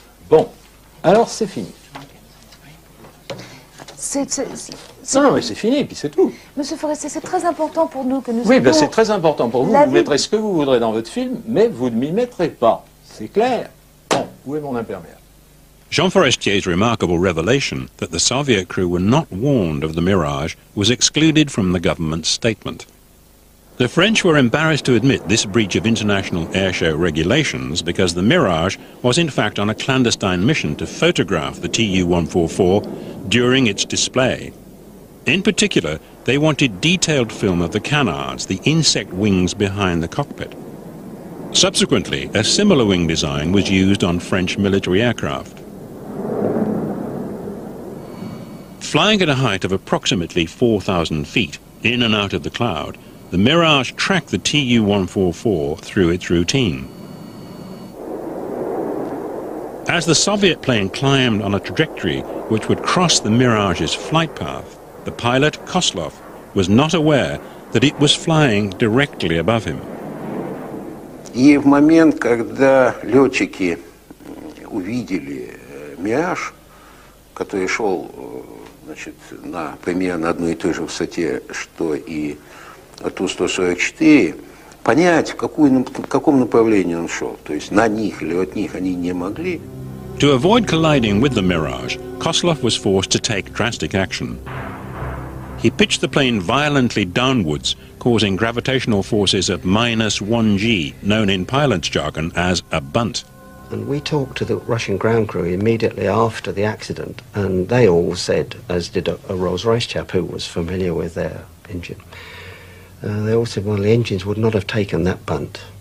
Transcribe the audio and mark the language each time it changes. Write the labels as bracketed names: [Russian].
[French] Bon, alors c'est fini. Non, mais c'est fini, puis c'est tout. Monsieur Forestier, c'est très important pour nous que nous... Oui, ben c'est très important pour vous. Vous mettrez ce que vous voudrez dans votre film, mais vous ne m'y mettrez pas. C'est clair. Bon, où est mon imperméable? [English] Jean Forestier's remarkable revelation that the Soviet crew were not warned of the Mirage was excluded from the government's statement. The French were embarrassed to admit this breach of international airshow regulations because the Mirage was in fact on a clandestine mission to photograph the Tu-144 during its display. In particular, they wanted detailed film of the canards, the insect wings behind the cockpit. Subsequently, a similar wing design was used on French military aircraft. Flying at a height of approximately 4,000 feet, in and out of the cloud, the Mirage tracked the Tu-144 through its routine. As the Soviet plane climbed on a trajectory which would cross the Mirage's flight path, the pilot, Koslov, was not aware that it was flying directly above him. [Russian] И в момент, когда летчики увидели «Мираж», который шел, значит, на примерно одной и той же высоте, что и Ту-144, понять, в каком направлении он шел, то есть на них или от них, они не могли. [English] To avoid colliding with the Mirage, Koslov was forced to take drastic action. He pitched the plane violently downwards, causing gravitational forces of -1g, known in pilot's jargon as a bunt. And we talked to the Russian ground crew immediately after the accident, and they all said, as did a Rolls-Royce chap who was familiar with their engine, they all said, well, the engines would not have taken that bunt.